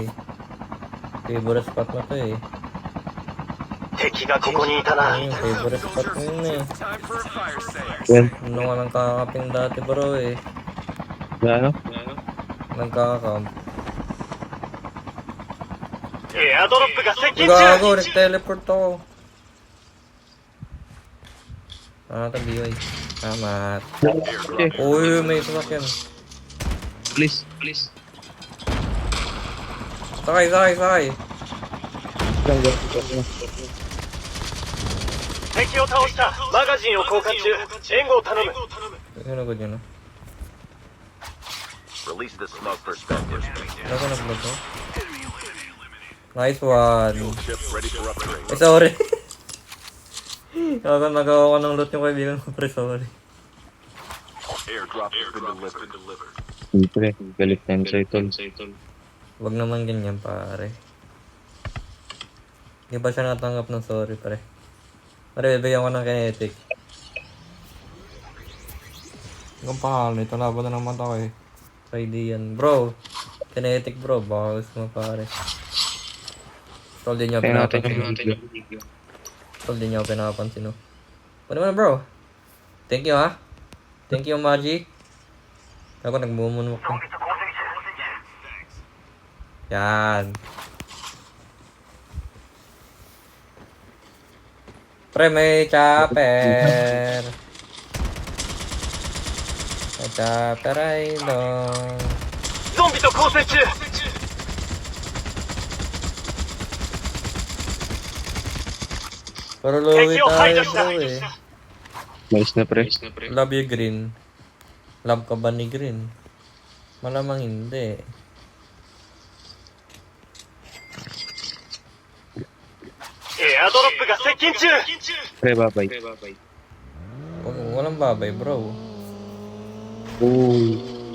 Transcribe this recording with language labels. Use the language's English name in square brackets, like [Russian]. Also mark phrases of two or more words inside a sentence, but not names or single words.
[English] Favorite spot [Filipino] na to eh. [Japanese] 敵がここにいたな。 [Filipino] Ano yung [English] favorite spot [Filipino] mo yun eh. [English] Time for a fire sale. [Filipino] Yan. Ano nga ng kakamping dati bro eh. Ano? Nagkakakamp. [Japanese] エアドロップが接近 [Filipino] Gago, [Japanese] 中。 [Filipino] nag-teleport ako. Tabi yun. Tama. Okay. Uy, may sasakyan. Please. Sakay. Lang, go. [Japanese] 敵を倒した。マガジンを交換中。援護を頼む。 [Filipino] Ano ko dyan ah? [English] Release the smoke perspective. [Filipino] Ano ko nag-vlog ko? [English] Nice one. Ship ready for upgrade. [Filipino] Eh, sorry. Nagawa ko ng loot yung kaibigan ko, pre, sorry. [English] Airdrop has been delivered. [Filipino] Siyempre, galit na yun sa'yo, tol. Wag naman ganyan, pare. Di ba siya natanggap ng sorry, pare? Pare, bibigyan ko ng kinetic. Ang pangalan nito, laban na naman ako eh. Friday yan. Bro, kinetic bro, baka gusto mo, pare. Tol, di niya Kaya natin pinapansin. yung video. Tol, di niya pinapansin, no? Ano naman, bro? [English] Thank you, [Filipino] ha? [English] Thank you, [Filipino] Maji. Ako, nagmumunok ko. Yan. Pre, may chopper. May chopper ay doon. [Japanese] ゾンビと交戦中。 [Filipino] Pero luwi [English] Thank you, [Filipino] tayo, Hyder. bro eh. Mais na, pre. [English] Love you, [Filipino] Green. Love ka ba ni Green? Malamang hindi. [Japanese] Air ドロップが接近中。 [Filipino] Pre, babay. Walang babay, bro. Uy.